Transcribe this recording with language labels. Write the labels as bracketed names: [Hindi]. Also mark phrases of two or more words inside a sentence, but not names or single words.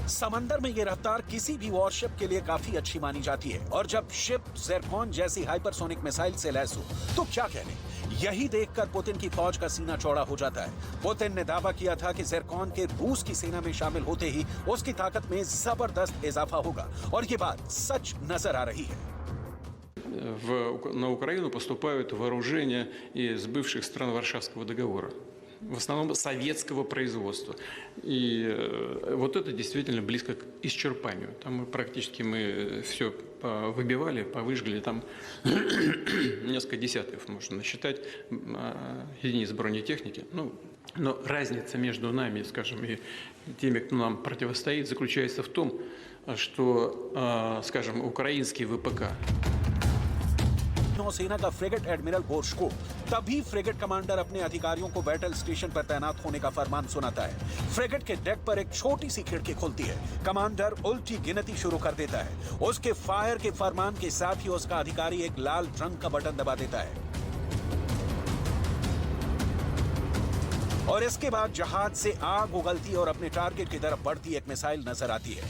[Hindi] समंदर में ये रफ्तार किसी भी वॉरशिप के लिए काफी अच्छी मानी जाती है और जब शिप ज़िरकॉन जैसी हाइपरसोनिक मिसाइल से लैस हो तो क्या कहने। यही देखकर पुतिन की फौज का सीना चौड़ा हो जाता है। पुतिन ने दावा किया था कि ज़िरकॉन के रूस की सेना में शामिल होते ही उसकी ताकत में जबरदस्त इजाफा होगा और ये बात सच नजर आ रही है। [Russian] На Украину поступают вооружения из бывших стран Варшавского договора, в основном советского производства. И вот это действительно близко к исчерпанию. Там практически мы все выбивали, повыжгли, там несколько десятков можно насчитать единиц бронетехники. Ну, но разница между нами, скажем, и теми, кто нам противостоит, заключается в том, что, скажем, украинский ВПК. [Hindi] नौसेना का फ्रिगेट एडमिरल गोर्शकोव तभी फ्रिगेट कमांडर अपने अधिकारियों को बैटल स्टेशन पर तैनात होने का फरमान सुनाता है। फ्रिगेट के डेक पर एक छोटी सी खिड़की खुलती है। कमांडर उल्टी गिनती शुरू कर देता है। उसके फायर के फरमान के साथ ही उसका अधिकारी एक लाल रंग का बटन दबा देता है और इसके बाद जहाज से आग उगलती और अपने टारगेट की तरफ बढ़ती एक मिसाइल नजर आती है।